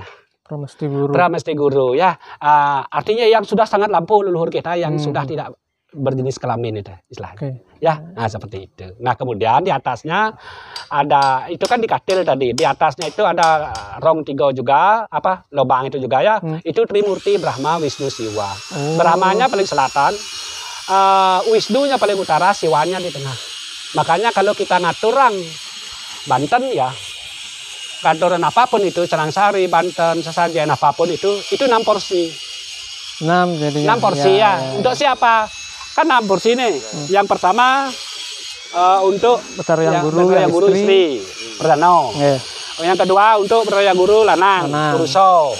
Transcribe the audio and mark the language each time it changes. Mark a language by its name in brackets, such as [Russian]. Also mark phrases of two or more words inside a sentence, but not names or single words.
[Indonesian] Pramesti Guru, ya. Artinya yang sudah sangat lampu leluhur kita yang sudah tidak berjenis kelamin itu istilahnya. Ya, seperti itu. Nah, kemudian di atasnya ada, itu kan dikatil tadi. Di atasnya itu ada rong tiga juga, lubang itu juga ya. Itu Trimurti Brahma Wisnu Siwa. Brahmanya paling selatan, Wisnunya paling utara, Siwanya di tengah. Makanya kalau kita [Balinese] ngaturang Banten [Indonesian] ya, ngaturan apapun itu, Cerangsari, Banten, sesajen apapun itu 6 porsi. 6 porsi ya. Untuk siapa? Kan 6 porsi nih. Yang pertama untuk Betara yang guru istri Pradana. Yang kedua untuk Betara yang guru lanang, Puruso.